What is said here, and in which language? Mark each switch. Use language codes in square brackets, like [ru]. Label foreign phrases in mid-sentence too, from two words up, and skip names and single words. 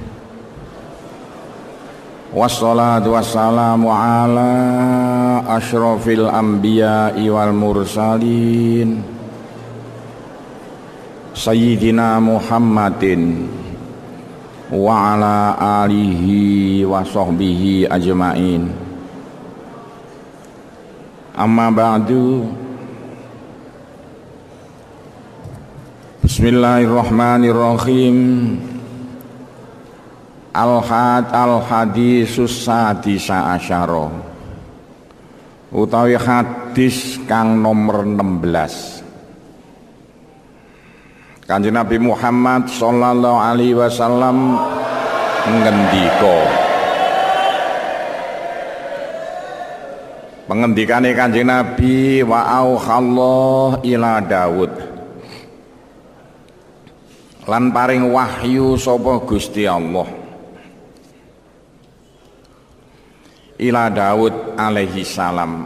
[ar] والصلاة والسلام على أشرف الأنبياء والمرسلين سيدنا محمد وعلى آله وصحبه أجمعين. أما بعد. بسم الله الرحمن الرحيم. الحديث السادس عشر, [jv] utawi hadis kang nomor 16. Kanjeng Nabi Muhammad [ar] صلى الله عليه وسلم [jv] ngendika, pengendikane Kanjeng Nabi, [ar] وأوحى الله إلى داود, [jv] lan paring wahyu sapa Gusti Allah [ar] إلى داود عليه السلام.